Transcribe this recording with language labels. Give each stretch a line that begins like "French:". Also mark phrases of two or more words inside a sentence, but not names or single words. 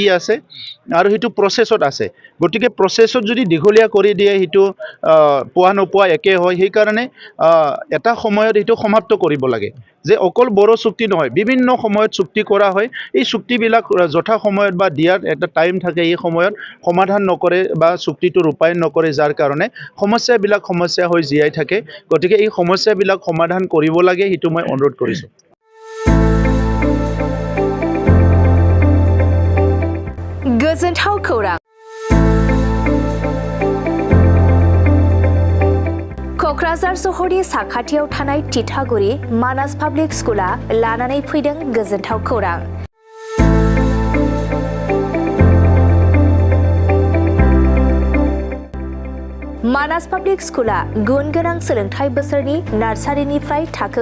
Assamese: আছে আৰু সেইটো প্ৰচেছত আছে গতিকে প্ৰচেছত যদি দীঘলীয়া কৰি দিয়ে সেইটো পোৱা নোপোৱা একে হয় সেইকাৰণে এটা সময়ত সেইটো সমাপ্ত কৰিব লাগে যে অকল বড়ো চুক্তি নহয় বিভিন্ন সময়ত চুক্তি কৰা হয় এই চুক্তিবিলাক যথা সময়ত বা দিয়াৰ এটা টাইম থাকে এই সময়ত সমাধান নকৰে বা চুক্তিটো ৰূপায়ণ নকৰে যাৰ কাৰণে সমস্যা হৈ জীয়াই থাকে গতিকে এই সমস্যাবিলাক সমাধান কৰিব লাগে সেইটো মই অনুৰোধ কৰিছোঁ
Bodo: गोजोनथाव खौरां क'क्राझार सहरनि साखाथियाव थानाय तितागुरि मानास पाब्लिक स्कुला लानानै फैदों गोजोनथाव खौरां मानास पाब्लिक स्कुला गुन गोनां सोलोंथाइ बोसोरनि नार्सारिनिफ्राय थाखो